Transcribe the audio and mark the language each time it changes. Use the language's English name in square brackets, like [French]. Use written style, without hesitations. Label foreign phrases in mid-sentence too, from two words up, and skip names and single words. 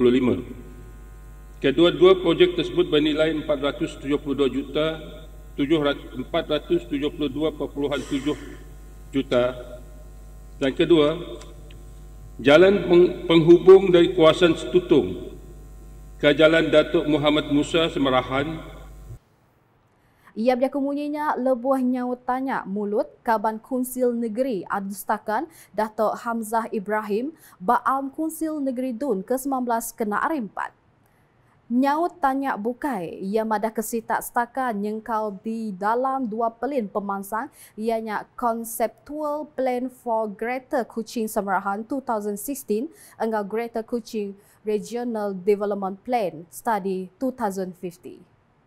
[Malay] Kedua-dua projek tersebut bernilai 472,7 juta dan kedua, jalan penghubung dari kawasan Setutung ke Jalan Datuk Muhammad Musa Semerahan. [Iban] Ia berjaku munyinya lebuah nyaut tanya mulut Kaban Konsil Negeri Adustakan Datuk Hamzah Ibrahim Baam Konsil Negeri Dun ke-19 kena R4. Nyaut tanya bukai ia madah kesitak setakan nyengkau di dalam 2 pelin pemansang ianya Conceptual Plan for Greater Kuching Semerahan 2016 engau Greater Kuching Regional Development Plan Study 2050.